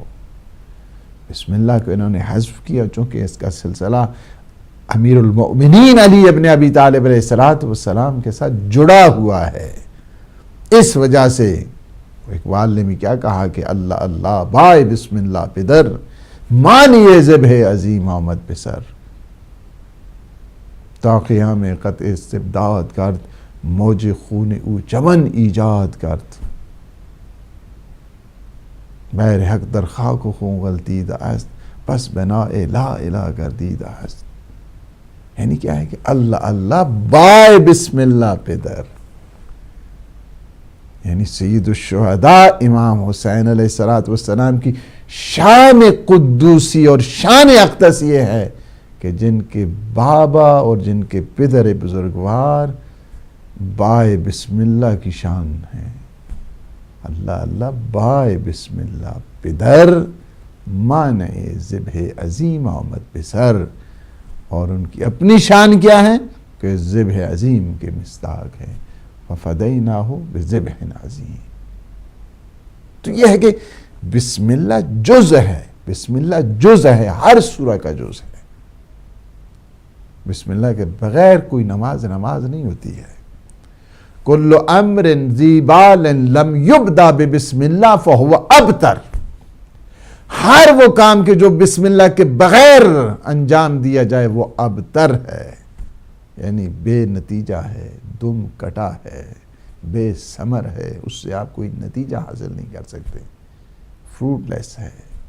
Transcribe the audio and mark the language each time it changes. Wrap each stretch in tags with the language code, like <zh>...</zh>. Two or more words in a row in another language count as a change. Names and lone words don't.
<ur>بسم اللہ کو انہوں نے حذف کیا چونکہ اس کا سلسلہ امیر المؤمنین علی ابن ابی طالب</ur> <ar>علیہ السلام</ar> <ur>کے ساتھ جڑا ہوا ہے۔ اس وجہ سے اقبال نے بھی کیا کہا کہ</ur> <fa>اللہ اللہ بائے بسم اللہ پدر، مانی ذبح عظیم آمد پسر، تا قیام قطع استبداد کرد، موج خون او چمن ایجاد کرد، بیر حق در خاک و خون غلطیدہ است، پس بنا لا الہ گردیدہ است۔</fa> <ur>یعنی کیا ہے کہ</ur> <fa>اللہ اللہ بائے بسم اللہ پدر،</fa> <ur>یعنی سید الشہداء امام حسین</ur> <ar>علیہ السلام</ar> <ur>کی شان قدوسی اور شان اقدس یہ ہے کہ جن کے بابا اور جن کے پدر بزرگوار بائے بسم اللہ کی شان ہے۔</ur> <fa>اللہ اللہ بائے بسم اللہ پدر، مانع ذبح عظیم آمد پسر،</fa> <ur>اور ان کی اپنی شان کیا ہے کہ ذبح عظیم کے مصداق ہے،</ur> <ar>وَفَدَيْنَاهُ بِذِبْحٍ عَظِيمٍ۔</ar> <ur>تو یہ ہے کہ بسم اللہ جز ہے، بسم اللہ جز ہے، ہر سورہ کا جز ہے۔ بسم اللہ کے بغیر کوئی نماز نہیں ہوتی ہے۔</ur> <ar>کل امر ذی بال لم یبدا ببسم اللہ فہو ابتر،</ar> <ur>ہر وہ کام کے جو بسم اللہ کے بغیر انجام دیا جائے وہ ابتر ہے، یعنی بے نتیجہ ہے، دم کٹا ہے، بے ثمر ہے، اس سے آپ کوئی نتیجہ حاصل نہیں کر سکتے، فروٹ لیس ہے۔</ur>